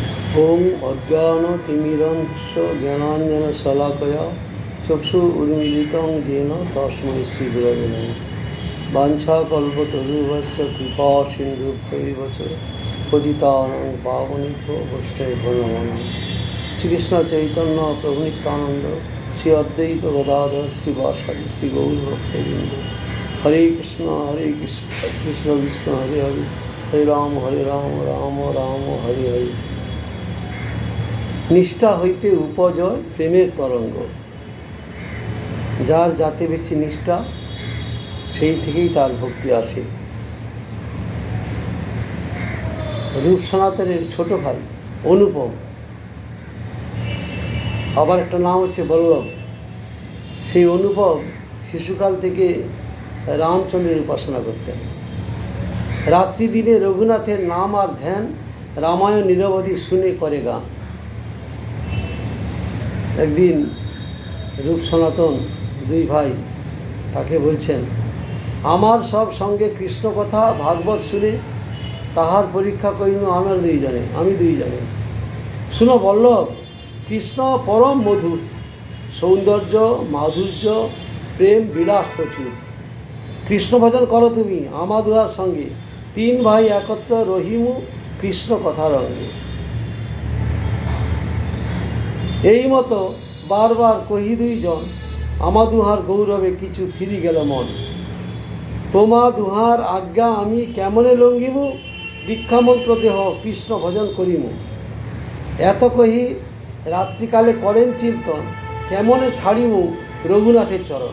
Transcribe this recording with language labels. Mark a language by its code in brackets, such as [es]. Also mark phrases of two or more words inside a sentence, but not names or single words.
[sa] ओम अज्ञानतिमिरन्धस्य ज्ञानाञ्जनशलाकया चक्षुरुन्मिलितं येन तस्मै श्रीगुरवे नमः। वाञ्छाकल्पतरुभ्यश्च कृपासिन्धुभ्यैव च पतितानां पावनेभ्यो वैष्णवेभ्यो नमो नमः। श्रीकृष्ण चैतन्य प्रभु नित्यानंद श्री अद्वैत गदाधर श्रीवासादि श्री गौरभक्तवृंद। हरे कृष्ण कृष्ण कृष्ण हरे हरे हरे राम राम राम हरे हरे। [bn] নিষ্ঠা হইতে উপজয় প্রেমের তরঙ্গ। যার যাতে বেশি নিষ্ঠা সেই থেকেই তার ভক্তি আসে। রূপ সনাতনের ছোট ভাই অনুপম, আবার একটা নাম হচ্ছে বল্লভ। সেই অনুপম শিশুকাল থেকে রামচন্দ্রের উপাসনা করতেন। রাত্রি দিনে রঘুনাথের নাম আর ধ্যান, রামায়ণ নিরবধি শুনে করে গান। এক দিন রূপ সনাতন দুই ভাই তাকে বলছেন, আমার সব সঙ্গে কৃষ্ণ কথা ভাগবত শুনে তাহার পরীক্ষা করিনু আমার দুই জনে আমি দুই জনে। শুনো বল্লভ, কৃষ্ণ পরম মধুর, সৌন্দর্য মাধুর্য প্রেম বিলাস প্রচুর। কৃষ্ণ ভজন করো তুমি আমা দুহার সঙ্গে, তিন ভাই একত্র রহিমু কৃষ্ণ কথার অঙ্গে। এই মতো বারবার কহি দুইজন, আমা দুহার গৌরবে কিছু ফিরি গেল মন। তোমা দুহার আজ্ঞা আমি কেমনে লঙ্ঘিব, দীক্ষামন্ত্র দেহ কৃষ্ণ ভজন করিমু। এত কহি রাত্রিকালে করেন চিন্তন, কেমনে ছাড়িমু রঘুনাথের চরণ।